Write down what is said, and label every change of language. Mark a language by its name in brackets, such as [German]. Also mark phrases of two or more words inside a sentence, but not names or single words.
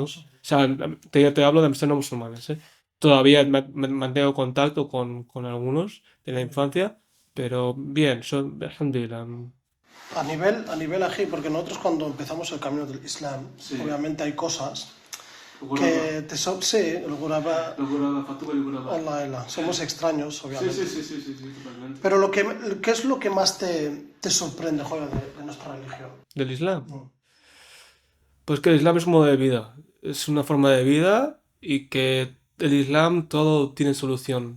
[Spanish] O sea, te hablo de amistades no musulmanes, ¿eh? Todavía mantengo contacto con algunos de la infancia, pero bien, alhamdulillah. A nivel ají, porque nosotros cuando empezamos el camino del Islam, Sí. obviamente hay cosas Guraba. que sí, el guraba, Los guraba, Fatuba y guraba. Allah, Allah, somos extraños, Sí, obviamente. sí, totalmente. Pero ¿qué es lo que más te sorprende, joder, de nuestra religión? ¿Del Islam? Mm. Pues que el Islam es un modo de vida, es una forma de vida y que el Islam todo tiene solución.